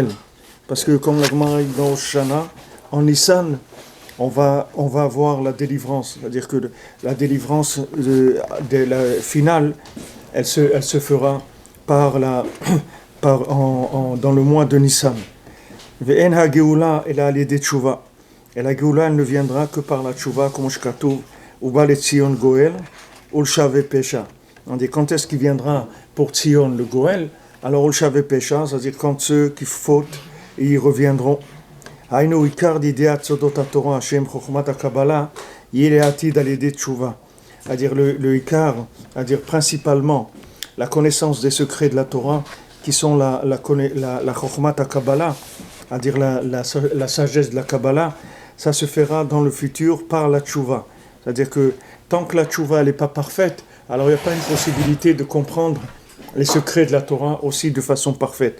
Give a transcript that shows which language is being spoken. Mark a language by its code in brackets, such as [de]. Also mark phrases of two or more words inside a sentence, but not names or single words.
[fr] Parce que comme la Gemara dit dans Shana, en Nissan, on va avoir la délivrance. C'est-à-dire que la délivrance finale, elle se fera dans le mois de Nissan. [he] ואין הגאולה אלא על ידי תשובה. [fr] Et la geoula, elle ne viendra que par la tshuva, comme shkatuv, [he] ובא לציון גואל ולשבי פשע. [fr] On dit quand est-ce qu'il viendra pour Tzion le goel? [he] Alors ולשבי פשע, [fr] c'est-à-dire quand ceux qui fautent, ils reviendront [he] היינו עיקר ידיעת סודות התורה, שהם חוכמת הקבלה, יהיה לעתיד על ידי תשובה. [fr] C'est-à-dire le ikar, c'est-à-dire principalement la connaissance des secrets de la Torah, qui sont la [he] חכמת הקבלה, [fr] c'est-à-dire la sagesse de la Kabbalah, ça se fera dans le futur par la tchouva. C'est-à-dire que tant que la tchouva n'est pas parfaite, alors il n'y a pas une possibilité de comprendre les secrets de la Torah aussi de façon parfaite.